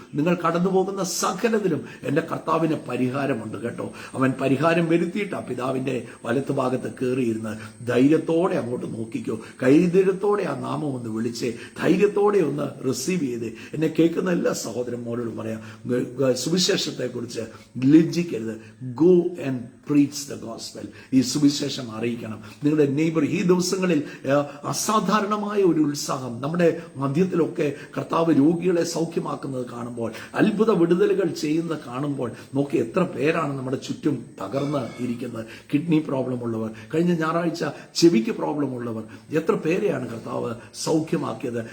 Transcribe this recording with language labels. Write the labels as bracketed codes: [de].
[ml] നിങ്ങൾ കടന്നു പോകുന്ന സകലത്തിലും എൻ്റെ കർത്താവിന് പരിഹാരമുണ്ട് കേട്ടോ. അവൻ പരിഹാരം വരുത്തിയിട്ടാ പിതാവിന്റെ വലത്ത് ഭാഗത്ത് കയറിയിരുന്ന്. ധൈര്യത്തോടെ അങ്ങോട്ട് നോക്കിക്കോ, കൈധൈര്യത്തോടെ ആ നാമം ഒന്ന് വിളിച്ച് ധൈര്യത്തോടെ ഒന്ന് റിസീവ് ചെയ്ത്. എന്നെ കേൾക്കുന്ന എല്ലാ സഹോദരന്മാരോടും പറയാം, സുവിശേഷത്തെ കുറിച്ച് ലജ്ജിക്കരുത്. [en] Go and preach the gospel. [ml] ഈ സുവിശേഷം അറിയിക്കണം. നിങ്ങളുടെ നെയ്ബർ, ഈ ദിവസങ്ങളിൽ അസാധാരണമായ ഒരു ഉത്സാഹം നമ്മുടെ മധ്യത്തിലൊക്കെ കർത്താവ് രോഗികളെ സൗഖ്യമാക്കുന്നത് കാണുമ്പോൾ, അത്ഭുത വിടുതലുകൾ ചെയ്യുന്നത് കാണുമ്പോൾ, നോക്കി എത്ര പേരാണ് നമ്മുടെ ചുറ്റും തകർന്ന് ഇരിക്കുന്നത്. കിഡ്നി പ്രോബ്ലം ഉള്ളവർ, കഴിഞ്ഞ ഞായറാഴ്ച ചെവിക്ക് പ്രോബ്ലം ഉള്ളവർ, എത്ര പേരെയാണ് കർത്താവ് സൗഖ്യമാക്കിയത്.